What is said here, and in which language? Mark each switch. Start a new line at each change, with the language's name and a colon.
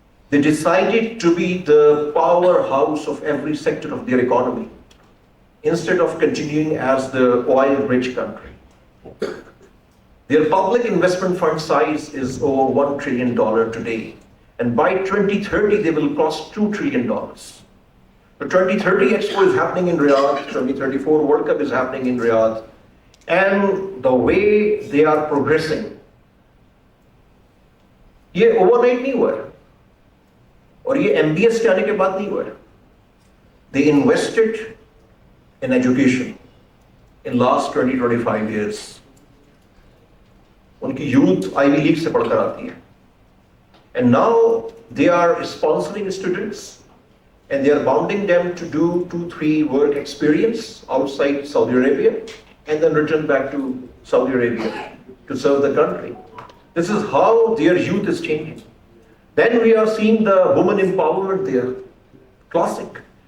English: They decided to be the powerhouse of every sector of their economy instead of continuing as the oil-rich country. Their public investment fund size is over $1 trillion today. And by 2030, they will cross $2 trillion. The 2030 Expo is happening in Riyadh, 2034 World Cup is happening in Riyadh. And the way they are progressing,
Hindi: ये overnight नहीं हुआ है और ये MBS के आने के बाद नहीं हुआ है.
English: They invested in education in last 20-25 years.
Hindi: उनकी youth Ivy League से पढ़कर आती है.
English: And now they are sponsoring students and they are bounding them to do 2-3 work experience outside Saudi Arabia and then return back to Saudi Arabia to serve the country. This is how their youth is changing. Then we are seeing the women empowerment there. Classic.